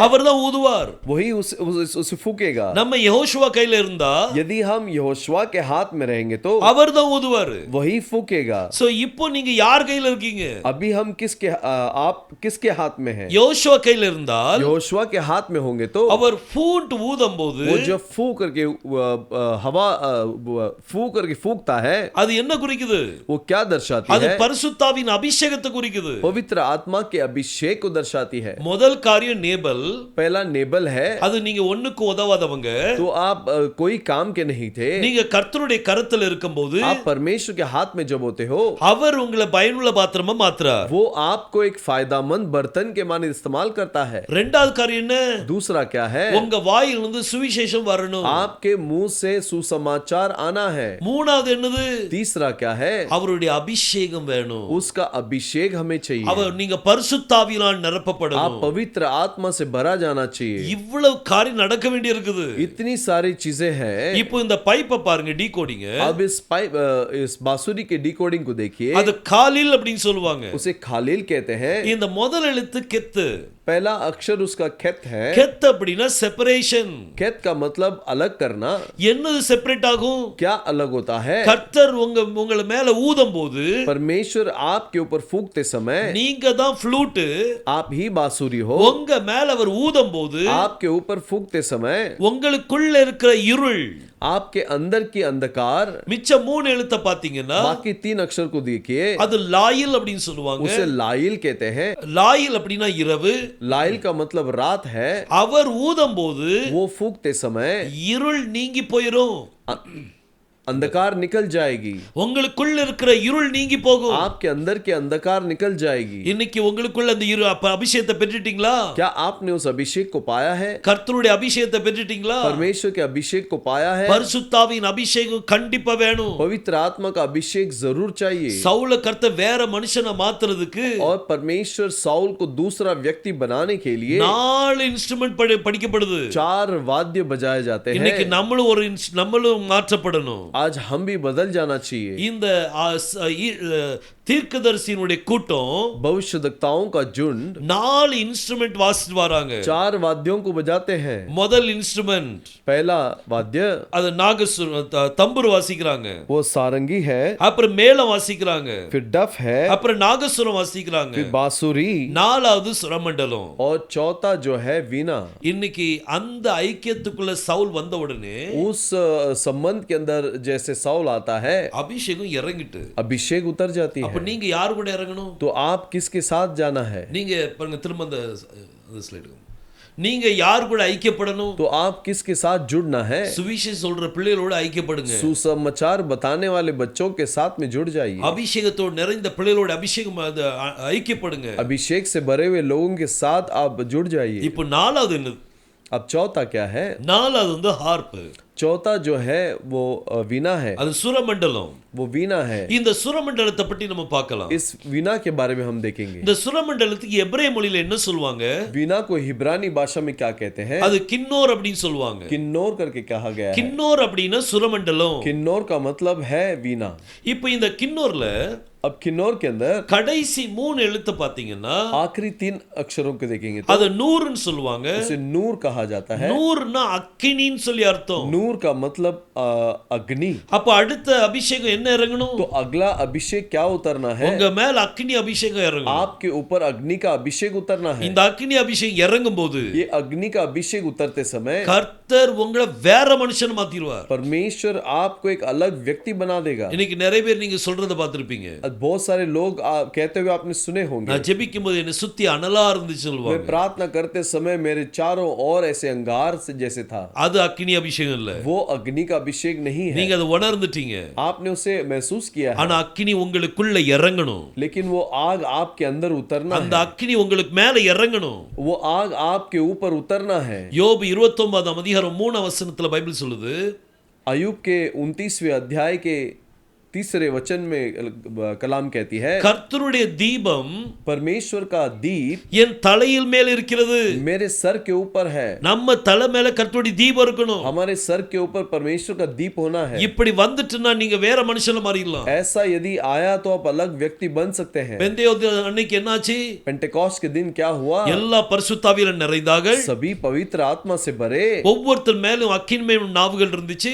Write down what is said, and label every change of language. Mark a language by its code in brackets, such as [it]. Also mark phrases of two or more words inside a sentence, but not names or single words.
[ta] அவர்தான் ஊதுவார். [hi] वही उसे फूकेगा. [ta] நம்ம யெகோஷுவா கையில இருந்தா [hi] यदि हम यहोशुआ के हाथ में रहेंगे तो [ta] அவர்தான் ஊதுவார். [hi] वही फूकेगा. [ta] சோ இப்போ நீங்க யார் கையில இருக்கீங்க? [hi] अभी हम आप किसके हाथ में हैं? [ta] யோசுவா கையில இருந்தால் [hi] यहोशुआ के हाथ में होंगे तो [ta] அவர் ஃபூட் ஊதும்போது [hi] वो जब फू करके हवा फू करके फूकता है [ta] அது என்ன குறிக்குது? [hi] वो क्या दर्शाती [ta] அது [hi] है? [ta] பரிசுத்தாவின் அபிஷேகத்தை குறிக்குது. [hi] पवित्र आत्मा के अभिषेक को दर्शाती है. [ta] முதல் காரியம் நேபல். [hi] पहला नेबल है. [ta] அது நீங்க ஒண்ணுக்கு உதவாதவங்க. [hi] तो आप कोई काम के नहीं थे. [ta] நீங்க கர்த்தருடைய கரத்துல இருக்கும்போது [hi] आप परमेश्वर के हाथ में जब होते हो [ta] அவர் உங்களை பயனுள்ள பாத்திரமா மாத்துறார். [hi] वो आपको एक फायदामंद बर्तन के माने इस्तेमाल करता है. [ta] ரெண்டாவது காரியம் என்ன? [hi] दूसरा क्या है? [ta] உங்க வாயிலிருந்து சுவிசேஷம் வரணும். [hi] आपके मुंह से सुसमाचार आना है. [ta] மூணாவது என்னது? [hi] तीसरा क्या है? [ta] அவருடைய அபிஷேகம் வேணும். [hi] उसका अभिषेक हमें चाहिए. [ta] அவர் நீங்க பரிசுத்தாவியால் நிரப்பப்படணும். [hi] आप पवित्र आत्मा से भरा जाना चाहिए. [ta] இவ்வளவு காரியம் நடக்க வேண்டி இருக்குது. [hi] इतनी सारी चीजें हैं. [ta] இப்போ இந்த பைப்பை பாருங்க, டீகோடிங். [hi] अब इस बांसुरी के डिकोडिंग को देखिए. [ta] அது காலில் அப்படினு சொல்வாங்க. [hi] उसे खालील कहते हैं. [ta] இந்த முதல் எழுத்து கெத்து. [hi] पहला अक्षर उसका खेत है. [ta] கெத் அப்படினா செப்பரேஷன். [hi] खेत का मतलब अलग करना. [ta] என்னது செப்பரேட் ஆகும்? [hi] क्या अलग होता है? [ta] கர்த்தர் உங்கள மேல ஊதும்போது [hi] परमेश्वर आपके ऊपर फूंकते समय [ta] நீங்க தான் ஃப்ளூட். [hi] आप ही बांसुरी हो. [ta] உங்க மேல அவர் ஊதும்போது [hi] आपके ऊपर फूंकते समय [ta] உங்களுக்குள்ள இருக்கிற இருள், [hi] आपके अंदर की अंधकार, [ta] மிச்ச 3 எழுத்த பாத்தீங்கன்னா [hi] बाकी 3 अक्षर को देखिए. [ta] அது லாயில் அப்படினு சொல்லுவாங்க. [hi] उसे लाइल कहते हैं. [ta] லாயில் அப்படினா இரவு. [hi] लाइल का मतलब रात है. [ta] அவர் ஊதும்போது [hi] वो फूंकते समय [ta] இருள் நீங்கி போயிடும். [hi] अंधकार निकल जाएगी. [ta] உங்களுக்குள்ள இருக்கிற இருள் நீங்கி போகும். [hi] आपके अंदर के अंधकार निकल जाएगी. [ta] இன்னைக்கு உங்களுக்குள்ள அந்த அபிஷேகத்தை பெற்றுட்டீங்களா? [hi] क्या आपने उस अभिषेक को पाया है? [ta] கர்த்தருடைய அபிஷேகத்தை பெற்றுட்டீங்களா? [hi] परमेश्वर के अभिषेक को पाया है? [ta] பரிசுத்தாவின் அபிஷேகம் கண்டிப்பா வேணும். [hi] पवित्र आत्मा का अभिषेक जरूर चाहिए. [ta] சவுல கர்த்தர் வேற மனுஷனை மாத்துறதுக்கு [hi] और परमेश्वर साउल को दूसरा व्यक्ति बनाने के लिए [ta] 4 இன்ஸ்ட்ருமென்ட் படிக்கப்படுது. [hi] 4 वाद्य बजाए जाते हैं. [ta] இன்னைக்கு நம்மளும் மாற்றப்படணும். [hi] आज हम भी बदल जाना चाहिए. [ta] இந்த தீர்க்கதரிசியினுடைய கூட்டம், [hi] भविष्यवक्ताओं का झुंड [ta] 4 இன்ஸ்ட்ருமென்ட் வாசிட்டு வராங்க. [hi] 4 वाद्यों को बजाते हैं. [ta] முதல் இன்ஸ்ட்ருமென்ட் [hi] पहला वाद्य [ta] அது தம்புரு வாசிக்கிறாங்க. [hi] वो सारंगी है. [ta] அப்புறம் மேளம் வாசிக்கிறாங்க. [hi] फिर डफ है. [ta] அப்புறம் நாகசுரம் வாசிக்கிறாங்க. [hi] फिर बांसुरी. [ta] நாலாவது சுரமண்டலம். [hi] और चौथा जो है वीणा. [ta] இன்னைக்கு அந்த ஐக்கியத்துக்குள்ள சவுல் வந்த உடனே [hi] उस संबंध के अंदर जैसे साउल आता है [ta] அபிஷேகம் இறங்கிட்டு [hi] अभिषेक उतर जाती है. [ta] நீங்க யார் கூட இறங்கணும்? [hi] तो आप किसके साथ जाना है? [ta] நீங்க பாருங்க, திரும்ப அந்த ஸ்லைடு. நீங்க யார் கூட ஐக்கியப்படணும்? [hi] तो आप किसके साथ जुड़ना है? [ta] சுவிசேஷம் சொல்ற பிள்ளைகளோட ஐக்கியப்படுங்க. [hi] सुसमाचार बताने वाले बच्चों के साथ में जुड़ जाइए. [ta] அபிஷேகத்தோட நிறைந்த பிள்ளைகளோட அபிஷேகம் ஐக்கியப்படுங்க. [hi] अभिषेक से भरे हुए लोगों के साथ आप जुड़ जाइए. [ta] இப்போ நாலாவது என்ன? [hi] अब चौथा क्या है? [ta] நாலாவது வந்து ஹார்ப். [hi] चौथा जो है वो वीणा है. [ta] அது சுரமண்டலம். [hi] वो वीणा है. [ta] இந்த சுரமண்டலத்தை பற்றி நம்ம பார்க்கலாம். [hi] इस वीणा के बारे में हम देखेंगे. [ta] இந்த சுரமண்டலத்துக்கு எபிரேய மொழியில என்ன சொல்வாங்க? [hi] वीणा को हिब्रानी भाषा में क्या कहते हैं? [ta] அது கின்னோர் அப்படினு சொல்வாங்க. [hi] किन्नौर करके कहा गया है. [ta] கின்னோர் அப்படினா சுரமண்டலம். [hi] किन्नौर का मतलब है वीणा. [ta] இப்போ இந்த கின்னோர்ல [hi] अब किन्नौर के अंदर [ta] கடைசி 3 எழுத்து பாத்தீங்கன்னா [hi] आखिरी 3 अक्षरों को देखेंगे तो [ta] அது நூறுன்னு சொல்லுவாங்க. [hi] उसे नूर कहा जाता है। [ta] நூறுனா அக்கினின்னு சொல்லி அர்த்தம். [hi] नूर का मतलब अग्नि। [ta] அப்ப அடுத்த அபிஷேகம் என்ன இறங்கணும்? [hi] तो अगला अभिषेक क्या उतरना है? [ta] உங்க மேல அக்கினி அபிஷேகம் இறங்கணும். [hi] आपके ऊपर अग्नि का अभिषेक उतरना है। [ta] இந்த அக்கினி அபிஷேகம் இறங்கும் போது [hi] ये अग्नि का अभिषेक उतरते समय [ta] கர்த்தர் உங்களை வேற மனுஷன் மாத்திடுவார். [hi] परमेश्वर आपको एक अलग व्यक्ति बना देगा। [ta] இன்னைக்கு நிறைய பேர் நீங்க சொல்றத பார்த்திருப்பீங்க. [hi] बहुत सारे लोग कहते हुए आपने सुने होंगे। [ta] நான் ஜெபிக்கும் போது என்ன சுத்தி அனலா இருந்துச்சு [hi] मैं [ta] சொல்லுவாங்க. [hi] प्रार्थना करते समय मेरे चारों ओर ऐसे अंगार से जैसे था। [ta] அது அக்கினி அபிஷேகம் இல்ல. [hi] वो अग्नि का अभिषेक नहीं है। [ta] நீங்க அதை உணர்ந்துட்டீங்க. [hi] आपने उसे महसूस किया है। [ta] ஆனா அக்கினி உங்களுக்குள்ள இறங்கணும். [hi] लेकिन वो आग आपके अंदर उतरना [ta] அந்த [hi] है। [ta] அக்கினி உங்களுக்கு மேல இறங்கணும். [hi] वो आग आपके ऊपर उतरना है। [ta] யோபு 29 அதிகாரம் 3 வசனத்துல பைபிள் சொல்லுது, [hi] अय्यूब के 29वें अध्याय के 3 वचन में कलाम कहती है, [ta] கர்த்தருடைய தீபம் [hi] परमेश्वर का दीप [ta] என் தலையில் மேல இருக்கிறது. [hi] मेरे सर के ऊपर है। [ta] நம்ம தலை மேல கர்த்தருடைய தீபம் இருக்கணும். [hi] हमारे सर के ऊपर परमेश्वर का दीप होना है। [ta] இப்படி வந்துட்டுனா நீங்க வேற மனுஷன மாறிடலாம். [hi] ऐसा यदि आया तो आप अलग व्यक्ति बन सकते हैं। [ta] பெந்தேகோஸ்தே அன்னைக்கு என்னாச்சு? [hi] पेंटेकोस्ट के दिन क्या हुआ? [ta] எல்லா பரிசுத்தாவியில நிறைந்தார்கள். [hi] सभी पवित्र आत्मा से भरे [ta] ஒவ்வொருத்தர் மேலும் அக்கினிமயம் நாவுகள் இருந்துச்சு.